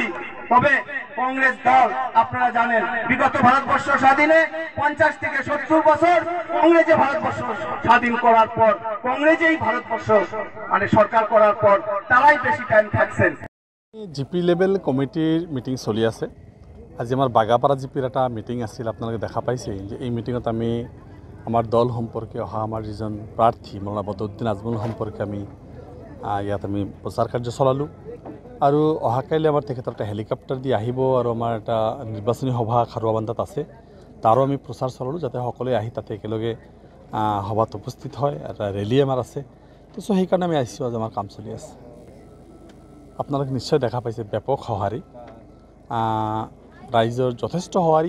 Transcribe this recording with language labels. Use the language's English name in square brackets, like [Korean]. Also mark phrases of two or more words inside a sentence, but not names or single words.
[Bangla] তবে কংগ্রেস দল আপনারা জানেন বিগত ভারতবর্ষ স্বাধীনে 50 থেকে 70 বছর কংগ্রেসে ভারতবর্ষ স্বাধীন করার পর, কংগ্রেসেই ভারতবর্ষ মানে সরকার করার পর তারাই বেশি টাইম থাকছেন। [English] GP level committee meeting [Assamese] চলি আছে। আজি আমার বাগাপাড়া জিপির একটা মিটিং আছিল, আপনাদের দেখা পাইছে যে এই মিটিংত আমি আমার দল সম্পর্কে অহা আমার যিজন প্রার্থী মাওলানা বদরউদ্দিন আজমল সম্পর্কে আমি ইয়াত আমি প্রচার কার্য চলালোঁ। আৰু অহাকাইলৈ আমাৰ তেখেতৰ এটা হেলিকপ্টাৰ দি আহিব আৰু আমাৰ এটা নিৰ্বাচনী সভা খাৰুৱাবান্ধাত আছে, তাৰো আমি প্ৰচাৰ চলালোঁ যাতে সকলোৱে আহি তাতে একেলগে সভাত উপস্থিত হয়। এটা ৰেলী আমাৰ আছে, তো সেইকাৰণে আমি আহিছোঁ। আজি আমাৰ কাম চলি আছে। আপোনালোকে নিশ্চয় দেখা পাইছে ব্যাপক সঁহাৰি, ৰাইজৰ যথেষ্ট সঁহাৰি।